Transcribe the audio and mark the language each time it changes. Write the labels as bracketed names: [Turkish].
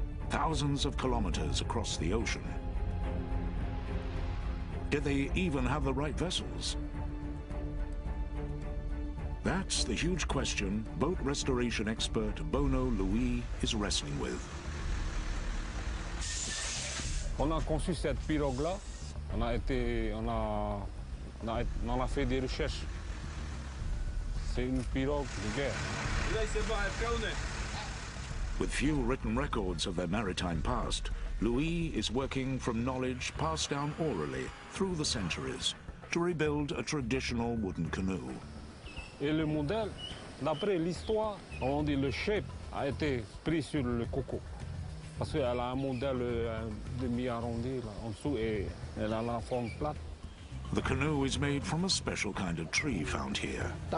[English] Thousands of kilometers across the ocean. Did they even have the right vessels? That's the huge question boat restoration expert Bono Louis is wrestling with. [French] On a conçu cette pirogue-là, on a fait des recherches. C'est une pirogue de guerre. [English] With few written records of their maritime past, Louis is working from knowledge passed down orally through the centuries to rebuild a traditional wooden canoe. [French] Et le modèle, d'après l'histoire, on dit le shape a été pris sur le coco. Parce qu'elle a un modèle demi-arrondi en dessous et elle a la forme plate. [English] The canoe is made from a special kind of tree found here.